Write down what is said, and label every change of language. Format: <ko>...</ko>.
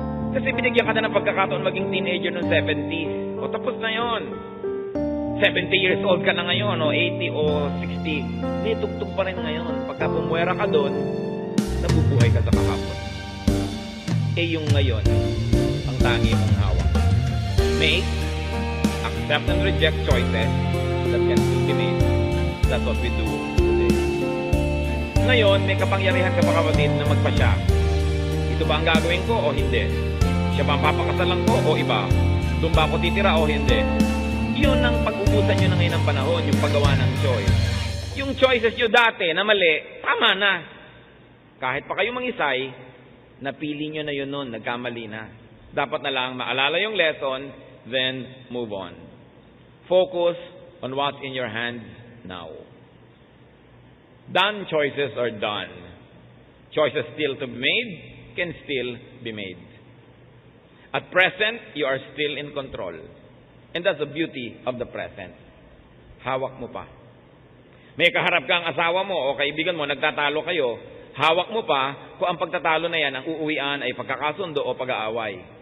<tl>Kasi binigyan ka na ng pagkakataon maging teenager noong 70s. O tapos na yon. 70 years old ka na ngayon, o 80 o 60. May tugtog pa rin ngayon. Pagka bumuwera ka doon, nabubuhay ka sa kahapon. Yung ngayon, ang tangi mong hawak.</tl> <en>Make, accept and reject choices that can still be made. That's what we do today.</en> <tl>Ngayon, may kapangyarihan ka pa kapatid na magpasya. Ito ba ang gagawin ko o hindi? Siya ba ang papakasalan ko o iba? Doon ba ako titira o hindi? Yun ang pag-ubusan nyo na ngayon ng panahon, yung paggawa ng choice. Yung choices nyo dati na mali, tama na. Kahit pa kayo mangisay, napili nyo na yun nun, nagkamali na. Dapat na lang maalala yung lesson,</tl> <en>then move on. Focus on what's in your hands now. Done choices are done. Choices still to be made can still be made. At present, you are still in control. And that's the beauty of the present.</en> <tl>Hawak mo pa. May kaharap kang asawa mo o kaibigan mo, nagtatalo kayo, hawak mo pa kung ang pagtatalo na yan, ang uuwian ay pagkakasundo o pag-aaway.</tl>